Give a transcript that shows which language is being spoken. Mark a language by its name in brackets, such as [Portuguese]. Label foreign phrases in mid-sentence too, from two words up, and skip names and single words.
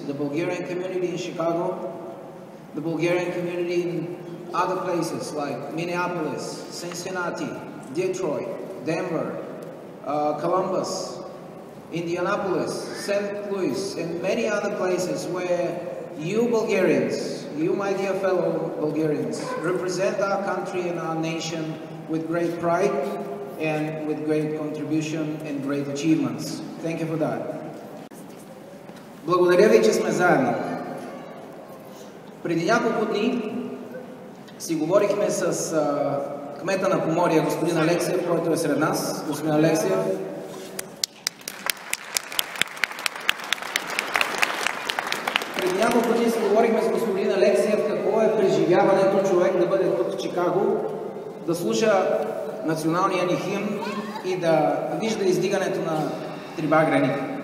[English] The Bulgarian community in Chicago, the Bulgarian community in other places like Minneapolis, Cincinnati, Detroit, Denver, Columbus, Indianapolis, St. Louis, and many other places where you Bulgarians, you my dear fellow Bulgarians, represent our country and our nation with great pride and with great contribution and great achievements. Thank you for that. [Bulgarian] Благодаря ви, че сме заедно. Преди няколко дни си говорихме с кмета на Поморие, господин Алексиев, който е сред нас. Господин Алексиев. Преди няколко дни си говорихме с господин Алексиев какво е преживяването човек да бъде тук в Чикаго, да слуша националния ни химн и да вижда издигането на три багреника.